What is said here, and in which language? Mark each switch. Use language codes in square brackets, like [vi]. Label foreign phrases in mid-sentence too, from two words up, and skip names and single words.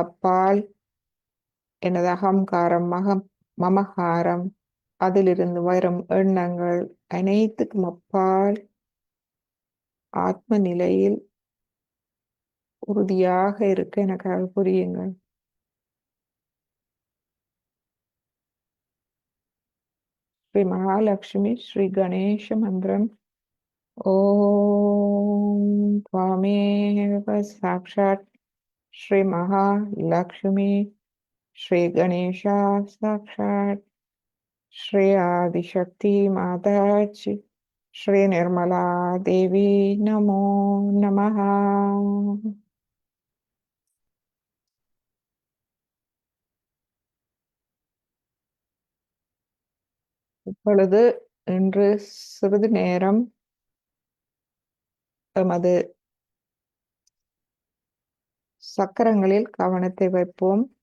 [ta] அப்பால் எனது அகங்காரம் மமகாரம் அதிலிருந்து வரும் எண்ணங்கள் அனைத்துக்கும் அப்பால் ஆத்ம நிலையில் உறுதியாக இருக்க எனக்கு புரியுங்கள். ஸ்ரீ மகாலட்சுமி ஸ்ரீ கணேச மந்திரம். [sa] ஓம் त्वामेव साक्षात् श्री महालक्ष्मी श्री गणेशा साक्षात् श्री आदिशक्ति माताजी श्री निर्मला देवी नमो नमः. [ta] இப்பொழுது இன்று சிறிது நேரம் எமது சக்கரங்களில் கவனத்தை வைப்போம்.